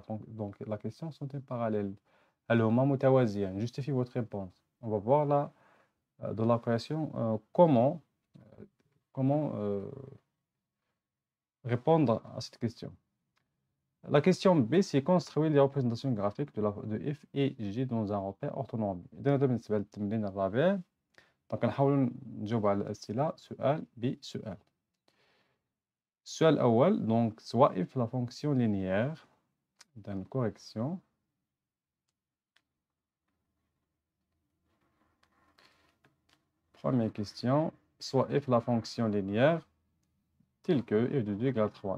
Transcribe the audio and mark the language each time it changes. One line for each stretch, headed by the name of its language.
French: Donc la question, sont-elles parallèles? Alors, mutawaziyan, justifiez votre réponse. On va voir là, dans la création, comment répondre à cette question. La question B, c'est construire les représentations graphiques de f et g dans un repère orthonormé.
Arabic: إذا هذا بالنسبة للتمرين الرابع.
French: Donc
Arabic: نحاول نجاوب على الأسئلة سؤال بسؤال. السؤال الأول،
French: donc soit f la fonction linéaire d'une correction. Première question, soit f la fonction linéaire telle que f de 2 égale à 3.